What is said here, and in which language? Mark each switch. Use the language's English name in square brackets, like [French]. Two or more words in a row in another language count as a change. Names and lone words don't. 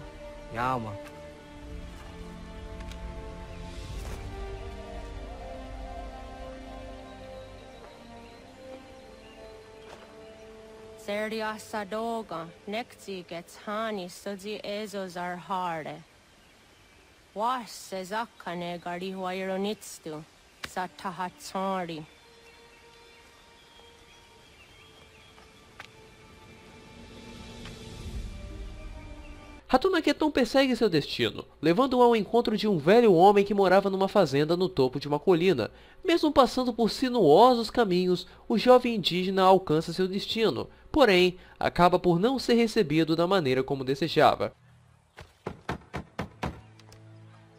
[Portuguese] Yama. Serdia sadoga, nekti gets hani sudzi ezos are harde. Was sezakane gari huayronitstu, satahatsari. Ratunaqueton persegue seu destino, levando-o ao encontro de um velho homem que morava numa fazenda no topo de uma colina. Mesmo passando por sinuosos caminhos, o jovem indígena alcança seu destino, porém, acaba por não ser recebido da maneira como desejava.